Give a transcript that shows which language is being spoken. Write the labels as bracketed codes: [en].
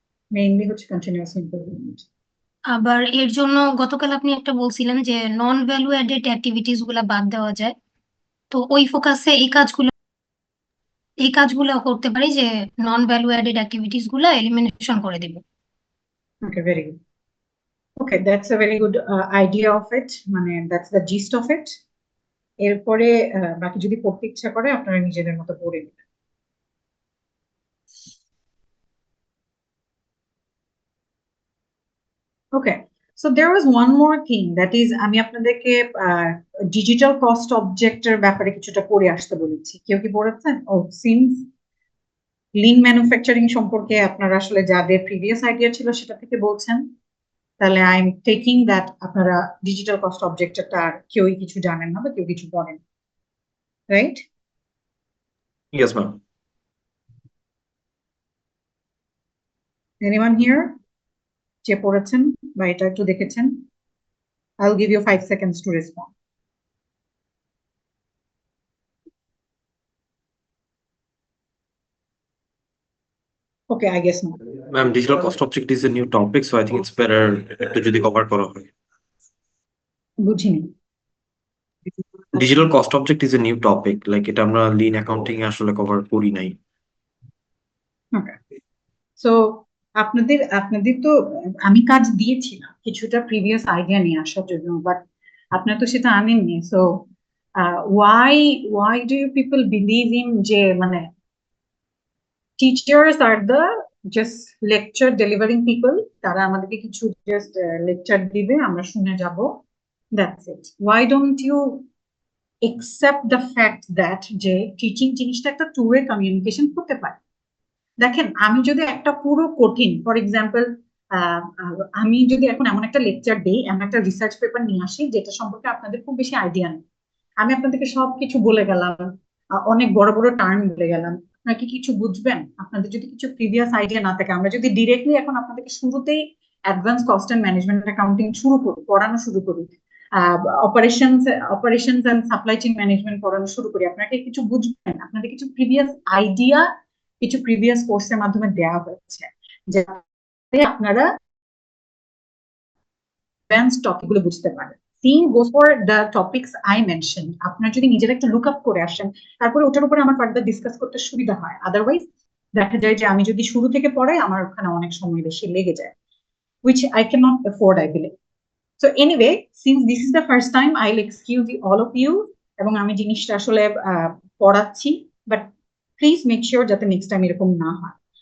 [bn] Mainly হচ্ছে continuous improvement. আবার এর জন্য গতকাল আপনি একটা বলছিলেন যে নন ভ্যালু অ্যাডেড অ্যাক্টিভিটিস গুলা বাদ দেওয়া যায়, তো ওই ফোকাসে এই কাজগুলো করতে পারি যে নন ভ্যালু অ্যাডেড অ্যাক্টিভিটিস গুলা এলিমিনেশন করে দিব। [en] Okay, very good. Okay, that's a very good idea of it. [bn] মানে [en] that's the gist of it. [bn] এরপরে বাকি যদি পড়তে ইচ্ছা করে আপনারা নিজেদের মতো পড়ে নেবেন। [en] Okay, so there was one more thing, that is [bn] আমি আপনাদেরকে ডিজিটাল কস্ট অবজেক্টের ব্যাপারে কিছুটা পড়ে আসতে বলেছি। কেউ কি পড়েছেন? ও সিন্স লিন ম্যানুফ্যাকচারিং সম্পর্কে আপনারা আসলে যাদের প্রিভিয়াস আইডিয়া ছিল সেটা থেকে বলছেন, তাহলে [en] I am taking that [bn] আপনারা ডিজিটাল কস্ট অবজেক্টটা আর কেউই কিছু জানেন না বা কেউ কিছু বলেন, right? [en] Yes, ma'am. Anyone here [bn] যে পড়েছেন বা এটা একটু দেখেছেন? [en] I'll give you 5 seconds to respond. Okay, I guess not. Ma'am, digital cost object is a new topic, so I think it's better to [bn] যদি [en] cover [bn] করা হয়। বুঝিনি। [en] Digital cost object is a new topic, like [bn] এটা আমরা [en] lean accounting এ আসলে cover [bn] করি নাই। [en] Okay. [bn] So আপনাদের তো আমি কাজ দিয়েছিলাম কিছুটা প্রিভিয়াস আইডিয়া নিয়ে আসার জন্য, বাট আপনারা তো সেটা আনেননি। [en] so why do you people believe in [bn] যে মানে [en] teachers are the just lecture delivering people, [bn] তারা আমাদেরকে কিছু জাস্ট লেকচার দিবে আমরা শুনে যাব, [en] that's it. Why don't you accept the fact that [bn] যে টিচিং জিনিসটা একটা টু ওয়ে কমিউনিকেশন করতে পারে? দেখেন, আমি যদি একটা পুরো কঠিন, ফর এক্সাম্পল আমি যদি এখন এমন একটা লেকচার দিই, এমন একটা রিসার্চ পেপার নিয়ে আসি যেটা সম্পর্কে আপনাদের খুব বেশি আইডিয়া নেই, আমি আপনাদেরকে সবকিছু বলে গেলাম, অনেক বড় বড় টার্ম বলে গেলাম, আপনারা কি কিছু বুঝবেন? আপনাদের যদি কিছু প্রিভিয়াস আইডিয়া না থাকে, আমরা যদি ডিরেক্টলি এখন আপনাদেরকে শুরুতেই advance cost and management accounting পড়ানো শুরু করি, operations and supply chain management পড়ানো শুরু করি, আপনারা কি কিছু বুঝবেন? আপনাদের কিছু প্রিভিয়াস আইডিয়া কিছু প্রিভিয়াস কোর্সের মাধ্যমে দেওয়া হয়েছে যাতে আপনারা অ্যাডভান্স টপিকগুলো বুঝতে পারেন। [en] Same goes for the topics I mentioned. [bn] আপনারা যদি নিজেরা একটু লুক আপ করে আসেন, তারপরে ওটার উপরে আমার ফার্দার ডিসকাস করতে সুবিধা হয়। আদারওয়াইজ দেখা যায় যে আমি যদি শুরু থেকে পড়াই আমার ওখানে অনেক সময় বেশি লেগে যায়, [en] which I cannot afford, I believe. So anyway, since this is the first time, I'll excuse all of you, [bn] এবং আমি জিনিসটা আসলে পড়াচ্ছি, [en] but please make sure [bn] যাতে নেক্সট টাইম এরকম না হয়।